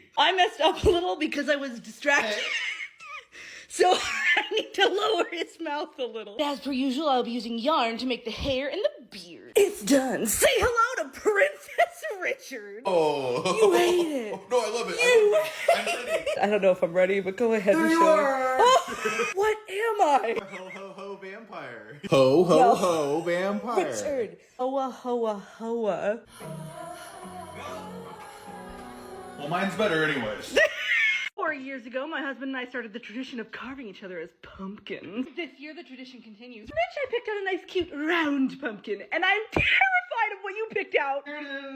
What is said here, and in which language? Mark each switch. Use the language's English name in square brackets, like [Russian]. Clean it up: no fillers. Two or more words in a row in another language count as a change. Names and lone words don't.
[English] I messed up a little because I was distracted. So I need to lower his mouth a little. As per usual, I'll be using yarn to make the hair and the beard. It's done. Say hello to Princess Richard. Oh. You hate it. No, I love it. I'm ready. I don't know if I'm ready, but go ahead and There you show are. me. Oh, what am I? Ho, ho, ho, vampire. Ho, ho, No. ho, vampire. Richard. Hoa, hoa, hoa. Well, mine's better anyways. 4 years ago, my husband and I started the tradition of carving each other as pumpkins. This year, the tradition continues. Rich, I picked out a nice, cute, round pumpkin, and I'm terrified of what you picked out. Here it is.